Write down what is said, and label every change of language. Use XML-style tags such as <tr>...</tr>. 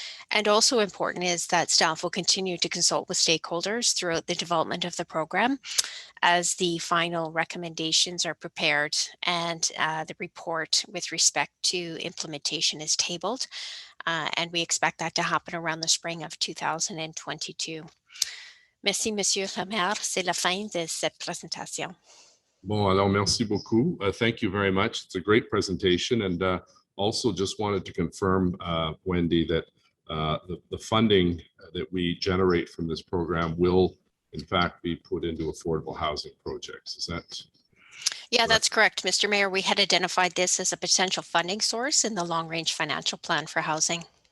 <en>And also important is that staff will continue to consult with stakeholders throughout the development of the program as the final recommendations are prepared and the report with respect to implementation is tabled. And we expect that to happen around the spring of 2022.</en> <fr>Merci, Monsieur le maire. C'est la fin de cette présentation. Bon, alors merci beaucoup.</fr> <en>Thank you very much. It's a great presentation. And also just wanted to confirm, Wendy, that the funding that we generate from this program will in fact be put into affordable housing projects. Is that? Yeah, that's correct, Mr. Mayor. We had identified this as a potential funding source in the long-range financial plan for housing.</en>